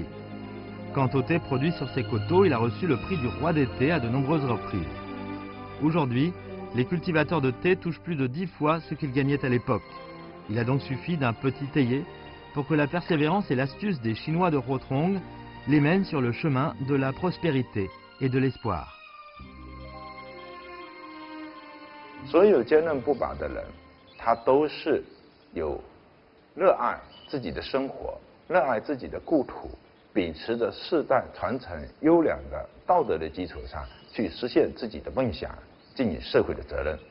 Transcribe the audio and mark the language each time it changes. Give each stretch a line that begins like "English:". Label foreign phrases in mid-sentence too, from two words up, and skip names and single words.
French: Quant au thé produit sur ces coteaux, il a reçu le prix du roi des thés à de nombreuses reprises. Aujourd'hui, les cultivateurs de thé touchent plus de 10 fois ce qu'ils gagnaient à l'époque. Il a donc suffi d'un petit théier pour que la persévérance et l'astuce des Chinois de Huotrong les mènent sur le chemin de la prospérité et de l'espoir.
Chinese: 所有坚韧不拔的人，他都是有热爱自己的生活，热爱自己的故土，秉持着世代传承优良的道德的基础上，去实现自己的梦想，尽你社会的责任。